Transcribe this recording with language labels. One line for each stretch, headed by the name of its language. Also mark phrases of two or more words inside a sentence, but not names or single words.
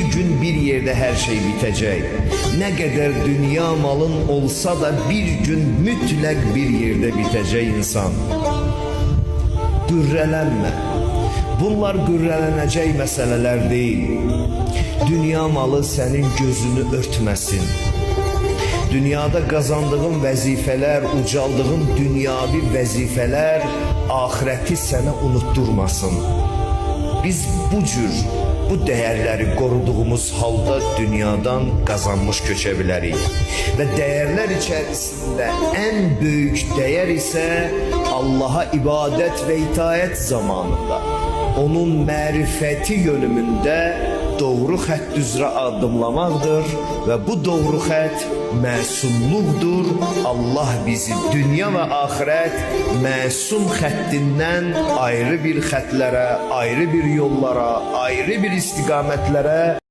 Turkish: gün bir yerde her şey bitecek. Ne kadar dünya malın olsa da bir gün mütlak bir yerde bitecek insan.
Azerbaijani: Gürrelənmə. Bunlar gürrələnəcək məsələlər deyil. Dünya malı sənin gözünü örtməsin. Dünyada kazandığın vəzifələr, ucaldığın dünyavi vəzifələr ahireti sənə unutturmasın.
Turkish: Biz bu değerleri koruduğumuz halda dünyadan kazanmış köçə bilərik. Ve değerler içerisinde en büyük değer ise Allah'a ibadet ve itaat zamanında,
Azerbaijani: onun mərifəti yönümünde doğru xətt üzrə addımlamaqdır və bu doğru xətt məsumluqdur. Allah bizi dünya və axirət məsum xəttindən ayrı bir xətlərə, ayrı bir yollara, ayrı bir istiqamətlərə